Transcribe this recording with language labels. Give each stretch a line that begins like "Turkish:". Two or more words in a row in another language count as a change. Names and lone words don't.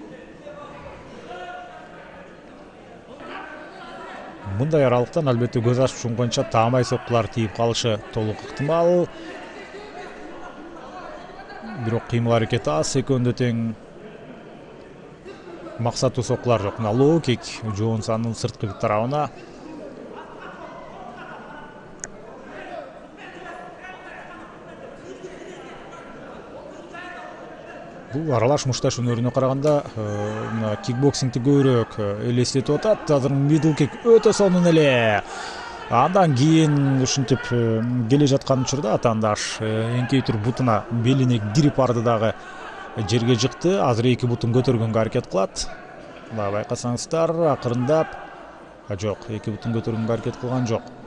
Kyrgyz: Мындай аралыктан албетте көз ачып шумканча таамай соккулар тийип калышы толук ыктымал. Бирок кыймыл аракети аз, экөөндө тең максаттуу соккулар жок. Мына
English: low kick
Kyrgyz: Джонсонун сырткы тарабына. Бул аралаш мушташ өнөрүнө караганда кикбоксингти көбүрөөк элестетип атат. Азыр
English: middle kick
Kyrgyz: өтө сонун эле. Андан кийин ушинтип келе жаткан учурда атаандаш эңкей туруп бутуна белине кирип барды дагы жерге жыкты. Азыр эки бутун көтөргөнгө аракет кылат. Мына байкасаңыздар, акырындап. Жок, эки бутун көтөргөнгө аракет кылган жок.